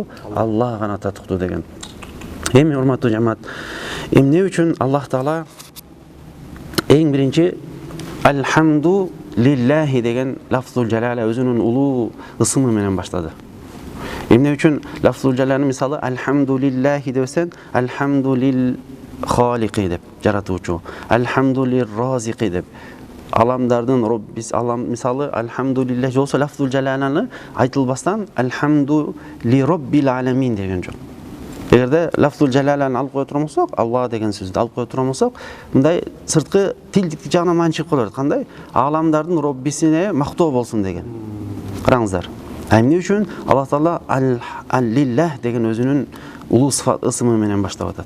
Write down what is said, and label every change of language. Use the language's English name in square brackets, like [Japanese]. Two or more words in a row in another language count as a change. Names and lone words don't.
[Kyrgyz] Алла гана татыктуу деген. Эми урматтуу жамаат, эмне үчүн Аллах Таала эң биринчи [Arabic] الحمد لله [Kyrgyz] деген [Arabic] لفظ الجلالة [Kyrgyz] өзүнүн улуу ысымы менен баштады. Эмне үчүн [Arabic] لفظ الجلالة [Kyrgyz] мисалы [Arabic] الحمد لله [Kyrgyz] десен, [Arabic] الحمد للخالق [Kyrgyz] деп жаратуучу, [Arabic] الحمد للرازق [Kyrgyz] деп аламдардын Роббис алам мисалы [Arabic] الحمد لله [Kyrgyz] болсо [Arabic] لفظ الجلالة [Kyrgyz] айтылбастан [Arabic] الحمد لرب العالمين [Kyrgyz] деген жок. Эгерде [Arabic] لفظ الجلالة [Kyrgyz] алып кое турмусак, Алла деген сөздү алып кое турмусак, мындай сырткы тилдик жагынан маани чыгып калат. Кандай? Аламдардын Роббисине мактоо болсун деген. Караңыздар. Эмне үчүн Аллах Таала ал-лиллах деген өзүнүн улуу сыфат ысымы менен баштап атат.